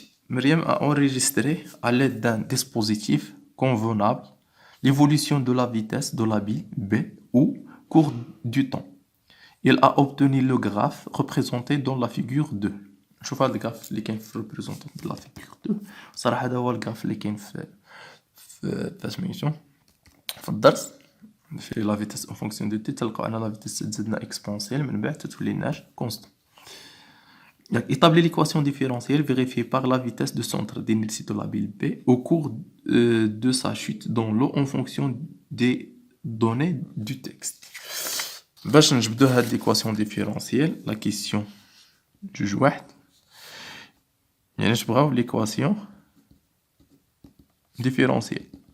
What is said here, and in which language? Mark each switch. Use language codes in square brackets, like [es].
[fr] Myriam a enregistré à l'aide d'un dispositif convenable l'évolution de la vitesse de la bille B au cours du temps. Il a obtenu le graphe représenté dans la figure 2. [ar] شوف هذا الجراف اللي كاين في [fr] représenté dans la figure 2. [ar] صراحة هذا هو الجراف اللي كاين في سميتو في الدرس في لا فيتاس اون فونكسيون دو تي. تلقاو ان لا فيتاس تزدنا اكسبونسيال من بعد تتولي لناش كونستون. [fr] Établir l'équation différentielle vérifiée par la vitesse de centre d'inertie de la bille B au cours de sa chute dans l'eau en fonction des données du texte. [ar] باش نجبدو هاد [fr] l'équation différentielle, la question [ar] جوج واحد، يعني نبغاو l'équation différentielle.